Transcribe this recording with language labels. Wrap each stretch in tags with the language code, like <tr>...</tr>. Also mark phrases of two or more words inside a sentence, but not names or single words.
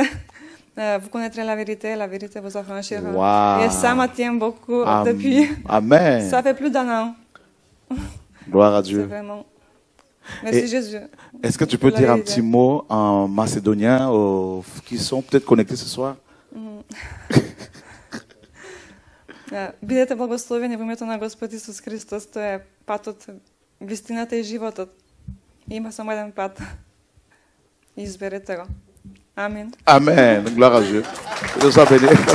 <fr>Vous connaîtrez la vérité vous affranchira. Wow. Et ça me tient beaucoup depuis. Amen. Ça fait plus d'un an. Gloire à C'est Dieu. vraiment. Merci Jésus. Est-ce que tu peux dire un petit mot en macédonien aux qui sont peut-être connectés ce soir?</fr> <mk>Бидете благословени во името на Господ Исус Христос. Тоа е патот, вистината и животот. Има само еден пат. Изберете го. Амин.</mk> <fr>Amen. Gloire à Dieu. Que Dieu soit béni.</fr>